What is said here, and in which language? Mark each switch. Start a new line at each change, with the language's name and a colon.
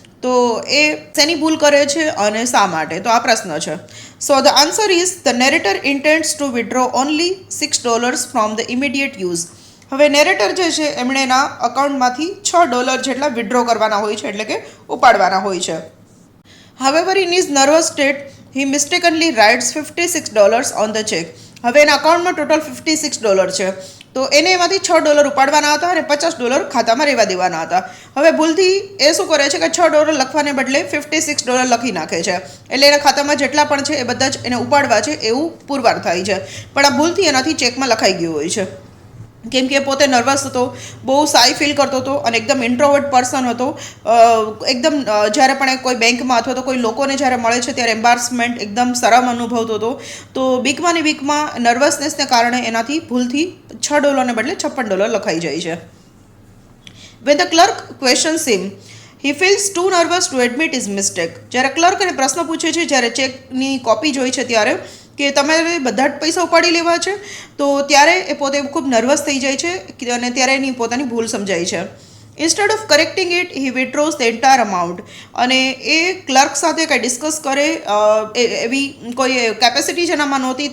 Gujarati: તો એ શેની ભૂલ કરે છે અને શા માટે? તો આ પ્રશ્ન છે.
English: So the answer is the narrator intends to withdraw only $6 from the immediate use.
Gujarati: હવે નેરેટર જે છે એમણે એના અકાઉન્ટમાંથી $6 જેટલા વિડ્રો કરવાના હોય છે, એટલે કે ઉપાડવાના હોય છે.
English: However, in his nervous state, he mistakenly writes $56 on the check.
Gujarati: હવે એના અકાઉન્ટમાં ટોટલ $56 છે. તો એને એમાંથી $6 ઉપાડવાના હતા અને $50 ખાતામાં રહેવા દેવાના હતા. હવે ભૂલથી એ શું કરે છે કે $6 લખવાને બદલે $56 લખી નાખે છે. એટલે એના ખાતામાં જેટલા પણ છે એ બધા જ એને ઉપાડવા છે એવું પુરવાર થાય છે. પણ આ ભૂલથી એનાથી ચેકમાં લખાઈ ગયું હોય છે. કેમ કે પોતે નર્વસ હતો, બહુ સાઈ ફીલ કરતો હતો અને એકદમ ઇન્ટ્રોવર્ટ પર્સન હતો. એકદમ જ્યારે પણ કોઈ બેંકમાં અથવા તો કોઈ લોકોને જ્યારે મળે છે ત્યારે એમ્બારસમેન્ટ, એકદમ શરમ અનુભવતો હતો. તો વીકમાં નર્વસનેસને કારણે એનાથી ભૂલથી $6 ને બદલે $56 લખાઈ જાય છે.
English: When the clerk questions him, he feels too nervous to admit his mistake.
Gujarati: જ્યારે ક્લર્ક એને પ્રશ્ન પૂછે છે, જ્યારે ચેકની કોપી જોઈ છે ત્યારે કે તમારે બધા જ પૈસા ઉપાડી લેવા છે, તો ત્યારે એ પોતે ખૂબ નર્વસ થઈ જાય છે અને ત્યારે એની પોતાની ભૂલ સમજાય છે.
English: Instead of correcting it he withdraws the entire amount.
Gujarati: અને એ ક્લર્ક સાથે કંઈ ડિસ્કસ કરે એવી કોઈ કેપેસિટી જેનામાં નહોતી.